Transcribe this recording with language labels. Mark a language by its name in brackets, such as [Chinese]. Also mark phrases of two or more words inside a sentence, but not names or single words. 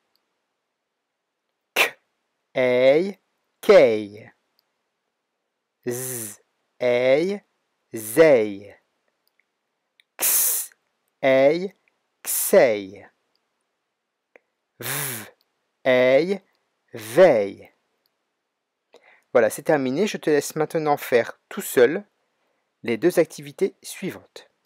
[French] K, ei, queille. Z, ei, zeille. X, ei, xeille. V, ei, veille. Voilà, c'est terminé. Je te laisse maintenant faire tout seul les deux activités suivantes.